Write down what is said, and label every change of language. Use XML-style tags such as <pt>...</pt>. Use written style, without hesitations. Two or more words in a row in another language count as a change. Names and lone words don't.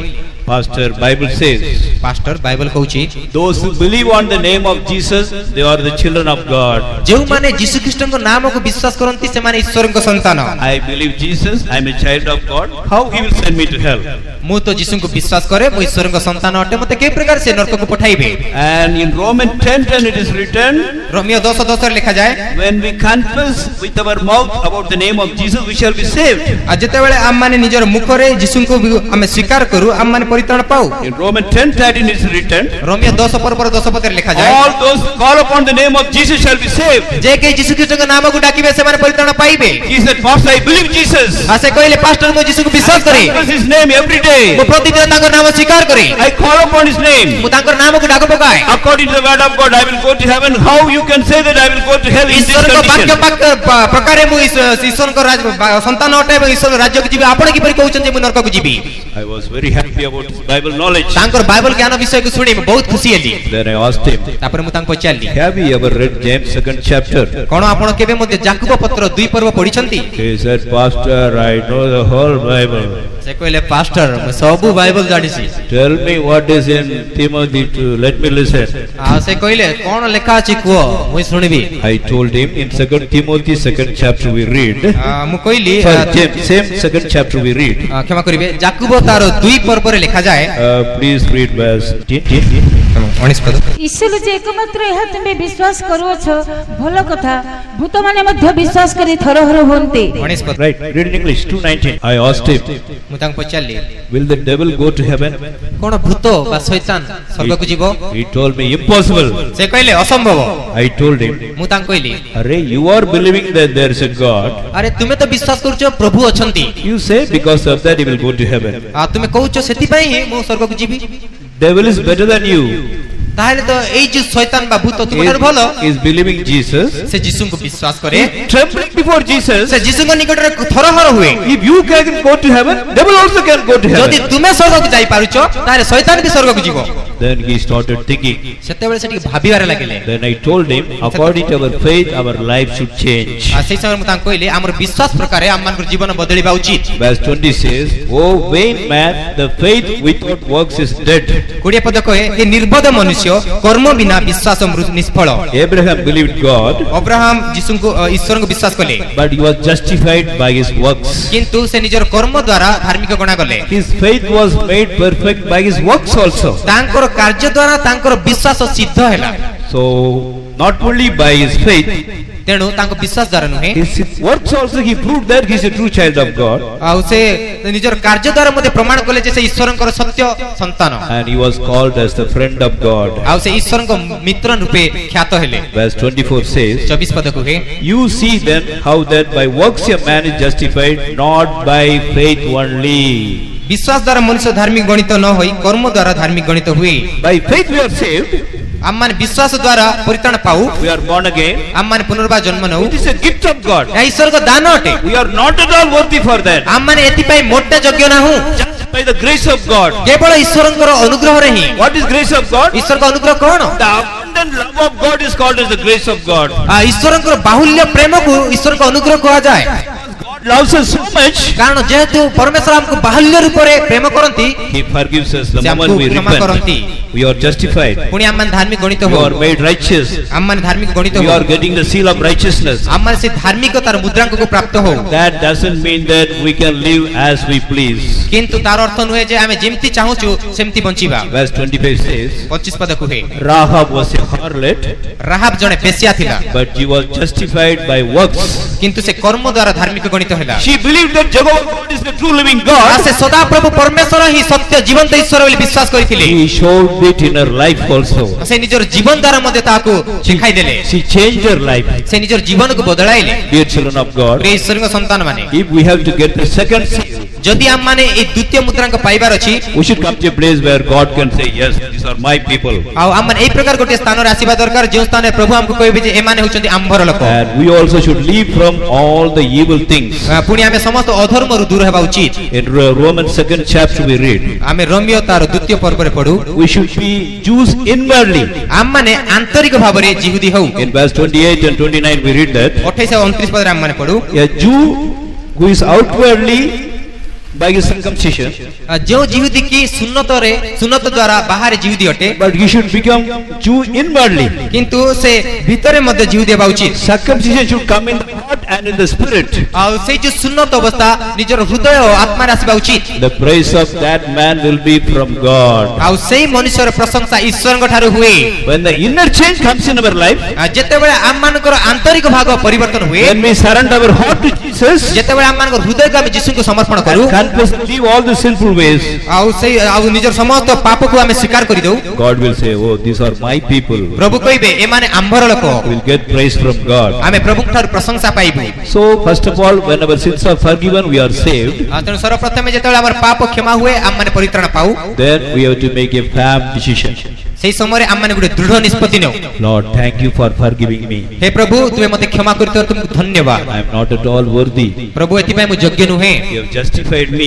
<en>Pastor, Bible says,</en> <or>ପାଷ୍ଟର ବାଇବଲ କହୁଛି</or> <en>those who believe on the name of Jesus, they are the children of God.</en> <or>ଯେଉଁମାନେ ଯୀଶୁ ଖ୍ରୀଷ୍ଟଙ୍କ ନାମକୁ ବିଶ୍ୱାସ କରନ୍ତି ସେମାନେ ଈଶ୍ୱରଙ୍କ ସନ୍ତାନ</or> <en>I believe Jesus, I am a child of God. How he will send me to hell?</en> <or>ମୁଁ ତ ଯୀଶୁଙ୍କୁ ବିଶ୍ୱାସ କରେ ମୁଁ ଈଶ୍ୱରଙ୍କ ସନ୍ତାନ ଅଟେ ମତେ କେଉଁ ପ୍ରକାର ସେ ନରକକୁ ପଠାଇବେ</or> <en>And in Romans 10:10 it is written,</en> <or>ରୋମିଓ 10:10 ଲେଖାଯାଏ</or> <en>when we confess with our mouth about the name of Jesus, we shall be saved.</en> <or>ଆଉ ଯେତେବେଳେ ଆମମାନେ ନିଜର ମୁଖରେ ଯୀଶୁଙ୍କୁ ଆମେ ସ୍ୱୀକାର କରୁ ଆମମାନେ ପରିତ୍ରାଣ ପାଉ</or> <en>In Romans 10:13 it is written,</en> <or>ରୋମିଓ 10:10 ଲେଖାଯାଏ</or> <en>all those who call upon the name of Jesus shall be saved.</en> <or>ଯେ କେହି ଯୀଶୁ ଖ୍ରୀଷ୍ଟଙ୍କ ନାମକୁ ଡାକିବେ ସେମାନେ ପରିତ୍ରାଣ ପାଇବେ</or> <en>He said, Pastor, I believe Jesus.</en> <or>ଆଉ ସେ କହିଲେ ପାଷ୍ଟର ମୁଁ ଯୀଶୁଙ୍କୁ ବିଶ୍ୱାସ କରେ</or> <en>Confess his name every day.</en> <or>ମୁଁ ପ୍ରତିଦିନ ତାଙ୍କର ନାମ ସ୍ୱୀକାର କରେ</or> <en>I call upon his name.</en> <or>ମୁଁ ତାଙ୍କର ନାମକୁ ଡାକ ପକାଏ</or> <en>According to the word of God, I will go to heaven. How you can say that I will go to hell in this</en> <or>ଈଶ୍ୱରଙ୍କ ବାକ୍ୟ</or> <en>condition?</en> <or>ପ୍ରକାରେ ମୁଁ ଈଶ୍ୱରଙ୍କ ସନ୍ତାନ ଅଟେ ଏବଂ ଈଶ୍ୱର ରାଜ୍ୟକୁ ଯିବି ଆପଣ କିପରି କହୁଛନ୍ତି ଯେ ମୁଁ ନରକକୁ ଯିବି</or> <en>I was very happy about his Bible knowledge.</en> <or>ତାଙ୍କର ବାଇବଲ ଜ୍ଞାନ ବିଷୟକୁ ଶୁଣି ମୁଁ ବହୁତ ଖୁସି ହେଲି</or> <en>Then I asked him,</en> <or>ତାପରେ ମୁଁ ତାଙ୍କୁ ପଚାରିଲି</or> <en>have you ever read James 2nd chapter?</en> <or>କଣ ଆପଣ କେବେ ମଧ୍ୟ ଯାକୁବ ପତ୍ର 2 ପର୍ବ ପଢିଛନ୍ତି</or> <en>He said, Pastor, I know the whole Bible.</en> <or>ସେ କହିଲେ ପାଷ୍ଟର ମୁଁ ସବୁ ବାଇବଲ ଜାଣିଛି</or> <en>Tell me what is in Timothy 2. Let me listen.</en> <or>ଆଉ ସେ କହିଲେ କଣ ଲେଖା ଅଛି କୁହ ମୁଁ ଶୁଣିବି</or> <en>I told him in 2 Timothy 2nd chapter we read.</en> <or>ମୁଁ କହିଲି</or> <en>Sorry, James, same 2nd chapter we read.</en> <or>କ୍ଷମା କରିବେ ଯାକୁବ ତାର 2 ପର୍ବରେ ଲେଖାଯାଏ</or> <en>Please read verse 10.</en> <or>19 ପଦ ଈଶ୍ୱର ଯେ ଏକମାତ୍ର ଏହା ତୁମେ ବିଶ୍ୱାସ କରୁଅଛ ଭଲ କଥା ଭୂତମାନେ ମଧ୍ୟ ବିଶ୍ୱାସ କରି ଥରହର ହୁଅନ୍ତି 19 ପଦ</or> <en>Right, read in English 2:19. I asked him,</en> <or>ମୁଁ ତାଙ୍କୁ ପଚାରିଲି</or> <en>will the devil go to heaven?</en> <or>କଣ ଭୂତ ବା ଶୈତାନ ସ୍ୱର୍ଗକୁ ଯିବ</or> <en>He told me, impossible.</en> <or>ସେ କହିଲେ ଅସମ୍ଭବ</or> <en>I told him,</en> <or>ମୁଁ ତାଙ୍କୁ କହିଲି</or> <en>Array, you are believing that there is a God.</en> <or>ଆରେ ତୁମେ ତ ବିଶ୍ୱାସ କରୁଛ ପ୍ରଭୁ ଅଛନ୍ତି</or> <en>You say because of that he will go to heaven.</en> <or>ଆଉ ତୁମେ କହୁଛ ସେଥିପାଇଁ ହିଁ ମୁଁ ସ୍ୱର୍ଗକୁ ଯିବି</or> <en>Devil is better than you.</en> <or>ତାହେଲେ ତ ଏଇ ଯୋଉ ଶୈତାନ ବା ଭୂତ ତୁମଠାରୁ ଭଲ</or> <en>He is believing Jesus.</en> <or>ସେ ଯୀଶୁଙ୍କୁ ବିଶ୍ୱାସ କରେ</or> <en>Trembling before Jesus.</en> <or>ସେ ଯୀଶୁଙ୍କ ନିକଟରେ ଥରହର ହୁଏ</or> <en>If you can go to heaven, devil also can go to</en> <or>ଯଦି</or> <en>heaven.</en> <or>ତୁମେ ସ୍ୱର୍ଗକୁ ଯାଇପାରୁଛ ତାହେଲେ ଶୈତାନ ବି ସ୍ୱର୍ଗକୁ ଯିବ</or> <en>Then he started thinking.</en> <or>ସେତେବେଳେ ସେ ଟିକେ ଭାବିବାରେ ଲାଗିଲେ</or> <en>Then I told him, according to our faith, our life should change.</en> <or>ଆଉ ସେଇ ସମୟରେ ମୁଁ ତାଙ୍କୁ କହିଲି ଆମର ବିଶ୍ୱାସ ପ୍ରକାରେ ଆମମାନଙ୍କର ଜୀବନ ବଦଳିବା ଉଚିତ</or> <en>Verse 20 says, Oh vain man, the faith without works is dead.</en> <or>20 ପଦ କହେ ଏ ନିର୍ବୋଧ ମନୁଷ୍ୟ କର୍ମ ବିନା ବିଶ୍ୱାସ ନିଷ୍ଫଳ</or> <en>Abraham believed God,</en> <or>ଅବ୍ରାହମ ଯୀଶୁଙ୍କୁ ଈଶ୍ୱରଙ୍କୁ ବିଶ୍ୱାସ କଲେ</or> <en>but he was justified by his works.</en> <or>କିନ୍ତୁ ସେ ନିଜର କର୍ମ ଦ୍ୱାରା ଧାର୍ମିକ ଗଣାଗଲେ</or> <en>His faith was made perfect by his works also.</en> <or>ତାଙ୍କର କାର୍ଯ୍ୟ ଦ୍ୱାରା ତାଙ୍କର ବିଶ୍ୱାସ ସିଦ୍ଧ ହେଲା</or> <en>So, not only by his faith,</en> <or>ତେଣୁ ତାଙ୍କ ବିଶ୍ୱାସ ଦ୍ୱାରା ନୁହେଁ</or> <en>his works also he proved that he is a true child of God.</en> <or>ଆଉ ସେ ନିଜର କାର୍ଯ୍ୟ ଦ୍ୱାରା ମଧ୍ୟ ପ୍ରମାଣ କଲେ ଯେ ସେ ଈଶ୍ୱରଙ୍କର ସତ୍ୟ ସନ୍ତାନ</or> <en>And he was called as the friend of God.</en> <or>ଆଉ ସେ ଈଶ୍ୱରଙ୍କ ମିତ୍ର ରୂପେ ଖ୍ୟାତ ହେଲେ</or> <en>Verse 24 says,</en> <or>24 ପଦ କୁହେ</or> <en>You see then how that by works a man is justified, not by faith only.</en> <or>ବିଶ୍ୱାସ ଦ୍ୱାରା ମନୁଷ୍ୟ ଧାର୍ମିକ ଗଣିତ ନ ହୋଇ କର୍ମ ଦ୍ୱାରା ଧାର୍ମିକ ଗଣିତ ହୁଏ</or> <en>By faith we are saved,</en> <or>ଆମମାନେ ବିଶ୍ୱାସ ଦ୍ୱାରା ପରିତ୍ରାଣ ପାଉ</or> <en>we are born again.</en> <or>ଆମମାନେ ପୁନର୍ବାର ଜନ୍ମ ନେଉ</or> <en>It is a gift of God.</en> <or>ଏହା ଈଶ୍ୱରଙ୍କ ଦାନ ଅଟେ</or> <en>We are not at all worthy for that.</en> <or>ଆମମାନେ ଏଥିପାଇଁ ମୋଟେ ଯୋଗ୍ୟ ନାହୁଁ</or> <en>Just by the grace of God.</en> <or>କେବଳ ଈଶ୍ୱରଙ୍କର ଅନୁଗ୍ରହରେ ହିଁ</or> <en>What is grace of God?</en> <or>ଈଶ୍ୱରଙ୍କ ଅନୁଗ୍ରହ କଣ</or> <en>The abundant love of God is called as the grace of God.</en> <or>ଈଶ୍ୱରଙ୍କର ବାହୁଲ୍ୟ ପ୍ରେମକୁ ଈଶ୍ୱରଙ୍କ ଅନୁଗ୍ରହ କୁହାଯାଏ</or> <en>God loves us so much,</en> <or>କାରଣ ଯେହେତୁ ପରମେଶ୍ୱର ଆମକୁ ବାହୁଲ୍ୟ ରୂପରେ ପ୍ରେମ କରନ୍ତି</or> <en>He forgives us the</en> <or>ସେ</or> <en>moment</en> <or>ଆମକୁ</or> <en>we</en> <or>କ୍ଷମା କରନ୍ତି</or> <en>repent. We are justified.</en> <or>ପୁଣି ଆମମାନେ ଧାର୍ମିକ ଗଣିତ</or> <en>We</en> <or>ହଉ</or> <en>are made righteous.</en> <or>ଆମମାନେ ଧାର୍ମିକ ଗଣିତ</or> <en>We</en> <or>ହଉ</or> <en>are getting the seal of righteousness.</en> <or>ଆମମାନେ ସେ ଧାର୍ମିକତାର ମୁଦ୍ରାଙ୍କକୁ ପ୍ରାପ୍ତ ହଉ</or> <en>That doesn't mean that we can live as we please.</en> <or>କିନ୍ତୁ ତାର ଅର୍ଥ ନୁହେଁ ଯେ ଆମେ ଯେମିତି ଚାହୁଁଛୁ ସେମିତି ବଞ୍ଚିବା</or> <en>Verse 25 says,</en> <or>25 ପଦ କୁହେ</or> <en>Rahab was a harlot,</en> <or>ରାହାବ ଜଣେ ବେଶ୍ୟା ଥିଲା</or> <en>but she was justified by works.</en> <or>କିନ୍ତୁ ସେ କର୍ମ ଦ୍ୱାରା ଧାର୍ମିକ ଗଣିତ ହେଲା</or> <en>She believed that Jehovah God is the true living</en> <or>ଆଉ</or> <en>God.</en> <or>ସେ ସଦାପ୍ରଭୁ ପରମେଶ୍ୱର ହିଁ ସତ୍ୟ ଜୀବନ୍ତ ଈଶ୍ୱର ବୋଲି ବିଶ୍ୱାସ କରିଥିଲେ</or> <en>He showed it in her life also.</en> <or>ସେ ନିଜର ଜୀବନ ଦ୍ୱାରା ମଧ୍ୟ ତାହାକୁ ଶିଖାଇ ଦେଲେ</or> <en>She changed her life.</en> <or>ସେ ନିଜର ଜୀବନକୁ ବଦଳାଇଲେ</or> <en>Dear children of God,</en> <or>ପ୍ରିୟ ଈଶ୍ୱରଙ୍କ ସନ୍ତାନ ମାନେ</or> <en>if we have to get the second seal,</en> <or>ଯଦି ଆମମାନେ ଏଇ ଦ୍ୱିତୀୟ ମୁଦ୍ରାଙ୍କ ପାଇବାର ଅଛି</or> <en>we should come to a place where God can say, yes, these are my people.</en> <or>ଆଉ ଆମମାନେ ଏଇ ପ୍ରକାର ଗୋଟିଏ ସ୍ଥାନରେ ଆସିବା ଦରକାର ଯେଉଁ ସ୍ଥାନରେ ପ୍ରଭୁ ଆମକୁ କହିବେ ଯେ ଏମାନେ ହେଉଛନ୍ତି ଆମ୍ଭର ଲୋକ</or> <en>And we also should leave from all the evil things.</en> <or>ପୁଣି ଆମେ ସମସ୍ତ ଅଧର୍ମରୁ ଦୂର ହେବା ଉଚିତ</or> <en>In Romans 2nd chapter we read,</en> <or>ଆମେ ରୋମିଓ ତାର ଦ୍ୱିତୀୟ ପର୍ବରେ ପଢୁ</or> <en>we should be Jews inwardly.</en> <or>ଆମମାନେ ଆନ୍ତରିକ ଭାବରେ ଜିହୁଦୀ ହଉ</or> <en>In verse 28 and 29 we read that</en> <or>28 ଆଉ 29 ପଦରେ ଆମମାନେ ପଢୁ</or> <en>a Jew who is outwardly by his circumcision,</en> <or>ଯେଉଁ ଜିହୁଦୀ କି ସୁନ୍ନତ ଦ୍ୱାରା ବାହାରେ ଜିହୁଦୀ ଅଟେ</or> <en>but he should become Jew inwardly.</en> <or>କିନ୍ତୁ ସେ ଭିତରେ ମଧ୍ୟ ଜିହୁଦୀ ହେବା ଉଚିତ</or> <en>Circumcision should come in the heart and in the spirit.</en> <or>ଆଉ ସେଇ ଯୋଉ ସୁନ୍ନତ ଅବସ୍ଥା ନିଜର ହୃଦୟ ଓ ଆତ୍ମାରେ ଆସିବା ଉଚିତ</or> <en>The praise of that man will be from God.</en> <or>ଆଉ ସେଇ ମନୁଷ୍ୟର ପ୍ରଶଂସା ଈଶ୍ୱରଙ୍କ ଠାରୁ ହୁଏ</or> <en>When the inner change comes in our life,</en> <or>ଯେତେବେଳେ ଆମମାନଙ୍କର ଆନ୍ତରିକ ଭାଗ ପରିବର୍ତ୍ତନ ହୁଏ</or> <en>when we surrender our heart to Jesus,</en> <or>ଯେତେବେଳେ ଆମମାନଙ୍କର ହୃଦୟକୁ ଆମେ ଯୀଶୁଙ୍କୁ ସମର୍ପଣ କରୁ</or> <en>confess, leave all the sinful ways,</en> <or>ଆଉ ନିଜର ସମସ୍ତ ପାପକୁ ଆମେ ସ୍ୱୀକାର କରିଦେଉ</or> <en>God will say, oh, these are my people.</en> <or>ପ୍ରଭୁ କହିବେ ଏମାନେ ଆମ୍ଭର ଲୋକ</or> <en>We will get praise from God.</en> <or>ଆମେ ପ୍ରଭୁଙ୍କ ଠାରୁ ପ୍ରଶଂସା ପାଇବୁ</or> <en>So, first of all, when our sins are forgiven, we are saved.</en> <or>ତେଣୁ ସର୍ବପ୍ରଥମେ ଯେତେବେଳେ ଆମର ପାପ କ୍ଷମା ହୁଏ ଆମମାନେ ପରିତ୍ରାଣ ପାଉ</or> <en>Then we have to make a firm decision.</en> <or>ସେଇ ସମୟରେ ଆମମାନେ ଗୋଟେ ଦୃଢ ନିଷ୍ପତ୍ତି ନେଉ</or> <en>Lord, thank you for forgiving me.</en> <or>ହେ ପ୍ରଭୁ ତୁମେ ମୋତେ କ୍ଷମା କରିଥିବାରୁ ତୁମକୁ ଧନ୍ୟବାଦ</or> <en>I am not at all worthy.</en> <or>ପ୍ରଭୁ ଏଥିପାଇଁ ମୁଁ ଯୋଗ୍ୟ ନୁହେଁ</or> <en>You have justified me.</en>